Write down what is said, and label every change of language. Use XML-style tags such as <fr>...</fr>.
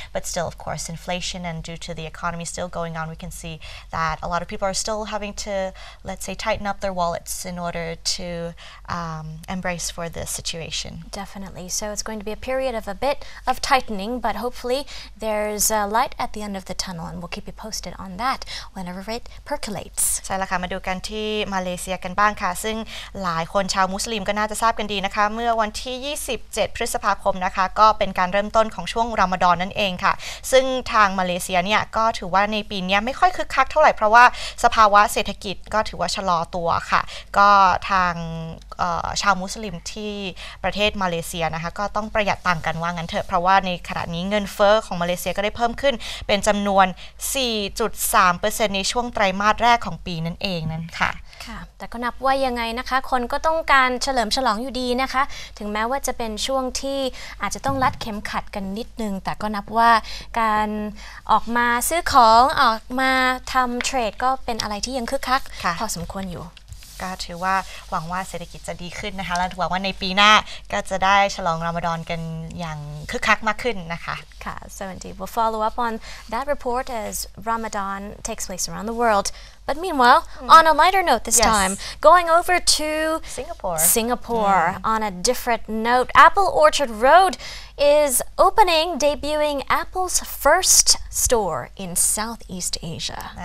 <en>But still, of course, inflation and due to the economy still going on, we can see that a lot of people are still having to, let's say, tighten up their wallets in order to embrace for this situation. Definitely. So it's going to be a period of a bit of tightening, but hopefully there's a light at the end of the tunnel, and we'll keep you posted on that whenever it percolates.</en> <th>ใช่แล้วค่ะมาดูกันที่มาเลเซียกันบ้างค่ะซึ่งหลายคนชาวมุสลิมก็น่าจะทราบกันดีนะคะเมื่อวันที่27พฤษภาคมนะคะก็เป็นการเริ่มต้นของช่วงรอมฎอนนั่นเองค่ะซึ่งทางมาเลเซียเนี่ยก็ถือว่าในปีนี้ไม่ค่อยคึกคักเท่าไหร่เพราะว่าสภาวะเศรษฐกิจก็ถือว่าชะลอตัวค่ะก็ทาง ชาวมุสลิมที่ประเทศมาเลเซียนะคะก็ต้องประหยัดตังค์กันว่างั้นเถอะเพราะว่าในขณะนี้เงินเฟ้อของมาเลเซียก็ได้เพิ่มขึ้นเป็นจำนวน 4.3% ในช่วงไตรมาสแรกของปีนั่นเองนั่นค่ะ ค่ะแต่ก็นับว่ายังไงนะคะคนก็ต้องการเฉลิมฉลองอยู่ดีนะคะถึงแม้ว่าจะเป็นช่วงที่อาจจะต้องรัดเข็มขัดกันนิดนึงแต่ก็นับว่าการออกมาซื้อของออกมาทำเทรดก็เป็นอะไรที่ยังคึกคักพอสมควรอยู่ ก็ถือว่าหวังว่าเศรษฐกิจจะดีขึ้นนะคะและหวังว่าในปีหน้าก็จะได้ฉลองรอมฎอนกันอย่างคึกคักมากขึ้นนะคะ</th> <en>ค่ะ So indeed we'll follow up on that report as Ramadan takes place around the world. But meanwhile, on a lighter note this time, going over to Singapore on a different note, Apple Orchard Road is debuting Apple's first store in Southeast Asia.</en>